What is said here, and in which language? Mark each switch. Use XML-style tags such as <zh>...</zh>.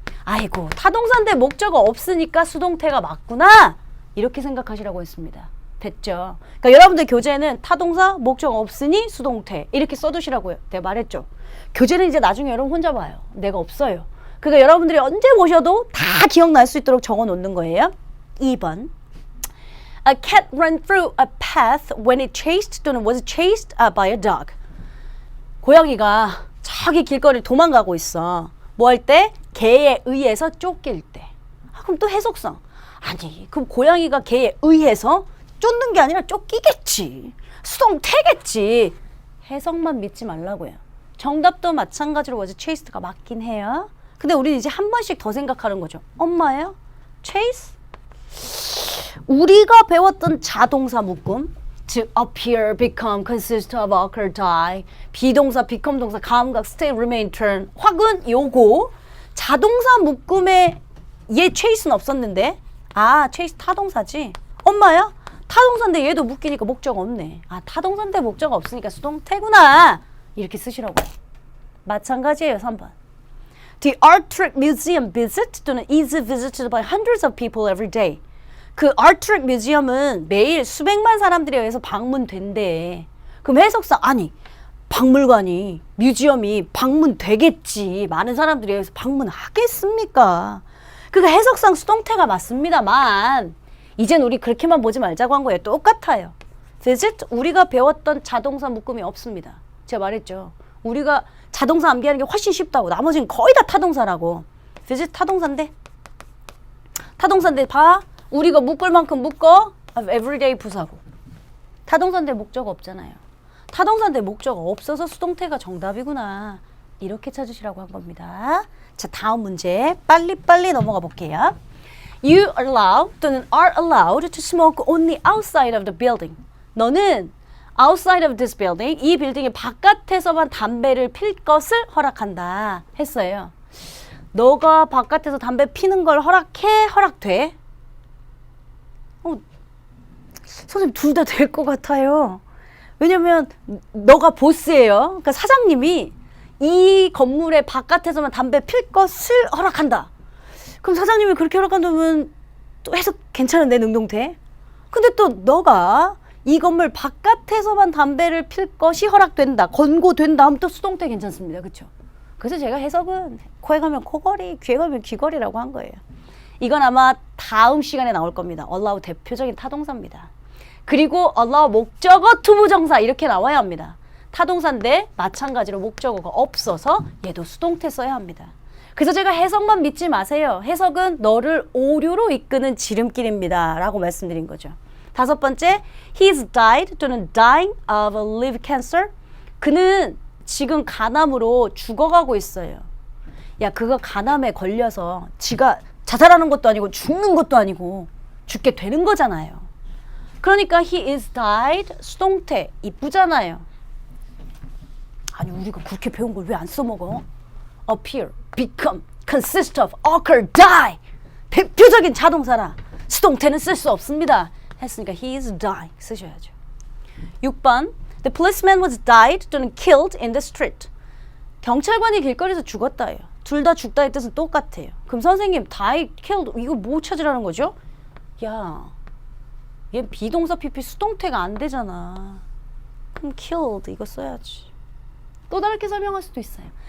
<ko>아이고 타동사인데 목적어 없으니까 수동태가 맞구나. 이렇게 생각하시라고 했습니다. 됐죠? 그러니까 여러분들 교재에는 타동사 목적어 없으니 수동태 이렇게 써두시라고요. 내가 말했죠. 교재는 이제 나중에 여러분 혼자 봐요. 내가 없어요. 그러니까 여러분들이 언제 보셔도 다 기억날 수 있도록 적어 놓는 거예요. 2번</ko> <en>A cat ran through a path when it chased</en> <ko>또는</ko> <en>was chased by a dog.</en> <ko>고양이가 저기 길거리를 도망가고 있어. 뭐 할 때? 개에 의해서 쫓길 때. 그럼 또 해석상. 아니 그럼 고양이가 개에 의해서 쫓는 게 아니라 쫓기겠지. 수동태겠지. 해석만 믿지 말라고요. 정답도 마찬가지로 was chased가 맞긴 해요. 근데 우리는 이제 한 번씩 더 생각하는 거죠. 엄마예요? chase? 우리가 배웠던 자동사 묶음 to appear, become, consist of, occur, die 비동사, become 동사, 감각, stay, remain, turn 확은 요거 자동사 묶음에 얘 chase는 없었는데 chase 타동사지. 엄마야? 타동사인데 얘도 묶이니까 목적 없네. 타동사인데 목적 없으니까 수동태구나. 이렇게 쓰시라고요. 마찬가지예요. 3번.</ko> <en>The Art Trick Museum visit</en> <ko>또는</ko> <en>is visited by hundreds of people every day.</en> <ko>그 Art Trick Museum은 매일 수백만 사람들에 의해서 방문된대. 그럼 해석상 아니 박물관이 뮤지엄이 방문되겠지. 많은 사람들에 의해서 방문하겠습니까? 그러니까 해석상 수동태가 맞습니다만 이젠 우리 그렇게만 보지 말자고 한 거예요. 똑같아요. visit 우리가 배웠던 자동사 묶음이 없습니다. 제가 말했죠. 우리가 자동사 암기하는 게 훨씬 쉽다고. 나머지는 거의 다 타동사라고. visit 타동사인데 타동사인데 봐. 우리가 묶을 만큼 묶어. everyday 부사고. 타동사인데 목적 없잖아요. 타동사인데 목적 없어서 수동태가 정답이구나. 이렇게 찾으시라고 한 겁니다. 자, 다음 문제 빨리빨리 넘어가 볼게요.</ko> <en>You allow</en> <ko>또는</ko> <en>are allowed to smoke only outside of the building.</en> <ko>너는</ko> <en>outside of this building,</en> <ko>이 빌딩의 바깥에서만 담배를 필 것을 허락한다 했어요. 너가 바깥에서 담배 피는 걸 허락해? 허락돼? 선생님 둘 다 될 것 같아요. 왜냐면 너가 보스예요. 그러니까 사장님이 이 건물의 바깥에서만 담배 필 것을 허락한다. 그럼 사장님이 그렇게 허락한다면 또 해석 괜찮은데 능동태? 근데 또 너가 이 건물 바깥에서만 담배를 필 것이 허락된다, 권고된다 하면 또 수동태 괜찮습니다. 그렇죠? 그래서 제가 해석은 코에 가면 코걸이, 귀에 가면 귀걸이라고 한 거예요. 이건 아마 다음 시간에 나올 겁니다. allow 대표적인 타동사입니다. 그리고 allow 목적어 투부정사 이렇게 나와야 합니다. 타동사인데 마찬가지로 목적어가 없어서 얘도 수동태 써야 합니다. 그래서 제가 해석만 믿지 마세요. 해석은 너를 오류로 이끄는 지름길입니다. 라고 말씀드린 거죠. 다섯 번째,</ko> <en>he's died</en> <ko>또는</ko> <en>dying of a liver cancer.</en> <ko>그는 지금 간암으로 죽어가고 있어요. 야, 그거 간암에 걸려서 지가 자살하는 것도 아니고 죽는 것도 아니고 죽게 되는 거잖아요. 그러니까</ko> <en>he is died</en> <ko>수동태 이쁘잖아요. 아니 우리가 그렇게 배운 걸 왜 안 써먹어?</ko> <en>appear, become, consist of, occur, die.</en> <ko>대표적인 자동사라 수동태는 쓸 수 없습니다. 했으니까</ko> <en>he is dying</en> <ko>쓰셔야죠. 6번</ko> <en>The policeman was died</en> <ko>또는</ko> <en>killed in the street.</en> <ko>경찰관이 길거리에서 죽었다예요. 둘 다 죽다의 뜻은 똑같아요. 그럼 선생님 die, killed 이거 뭐 찾으라는 거죠? 야, 얘 비동사 PP 수동태가 안 되잖아. 그럼 killed 이거 써야지. 또 다르게 설명할 수도 있어요.</ko>